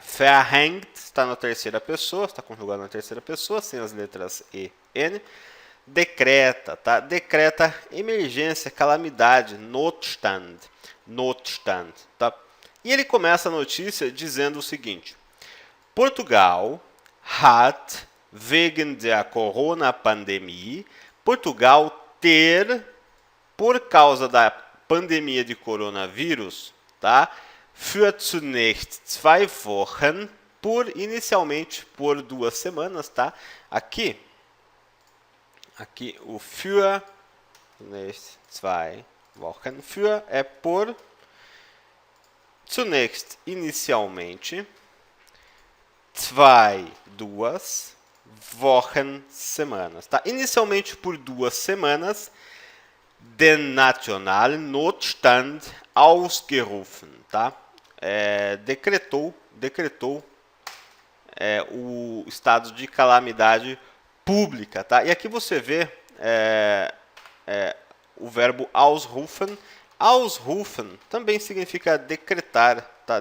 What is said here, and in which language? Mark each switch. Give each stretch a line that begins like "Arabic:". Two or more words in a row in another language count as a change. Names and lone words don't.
Portuguese: Verhängt está na terceira pessoa, está conjugado na terceira pessoa, sem as letras E, N. Decreta, tá? Decreta emergência, calamidade, Notstand, tá? E ele começa a notícia dizendo o seguinte:
German: Portugal hat wegen der Corona-Pandemie,
Portuguese: Portugal por causa da pandemia de coronavírus, tá?
German: Für zunächst 2 Wochen,
Portuguese: inicialmente por 2 semanas, tá? Aqui o
German: für zunächst 2 Wochen,
Portuguese: für é por, zunächst inicialmente, 2 Wochen, semanas, tá? Inicialmente por 2 semanas,
German: den nationalen Notstand ausgerufen,
Portuguese: tá? Decretou o estado de calamidade pública, tá? E aqui você vê o verbo ausrufen. Ausrufen também significa decretar, tá?